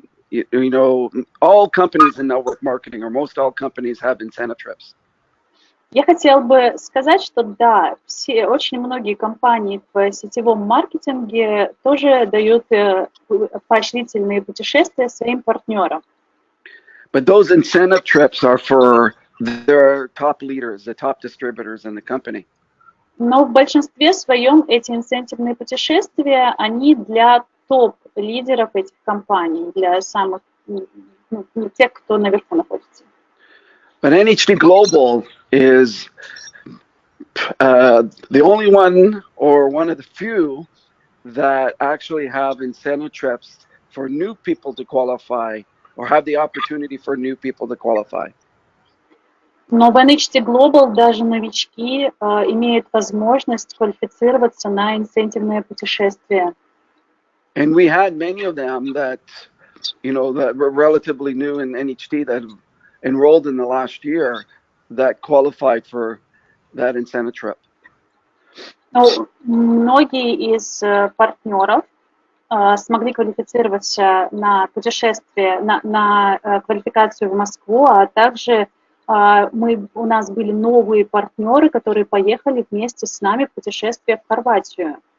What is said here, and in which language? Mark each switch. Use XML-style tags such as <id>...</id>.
<en>You know, all companies in network marketing, or most all companies, have incentive trips.</en> <ru>Я хотела бы сказать, что да, очень многие компании в сетевом маркетинге тоже дают поощрительные путешествия своим партнерам.</ru> <en>But those incentive trips are for their top leaders, the top distributors in the company.</en> <ru>Но в большинстве своем эти инцентивные путешествия, они для топ-лидеров этих компаний, для самых, тех, кто наверху находится.</ru> <en>But NHD Global is the only one or one of the few that actually have incentive trips for new people to qualify or have the opportunity for new people to qualify.</en> <ru>Но в NHD Global даже новички имеют возможность квалифицироваться на инцентивные путешествия.</ru> <en>And we had many of them that, you know, that were relatively new in NHD that enrolled in the last year that qualified for that incentive trip.</en> <ru>Но многие из партнеров смогли квалифицироваться на путешествие, на квалификацию в Москву, а также у нас были новые партнеры, которые поехали вместе с нами в путешествие в Хорватию.</ru>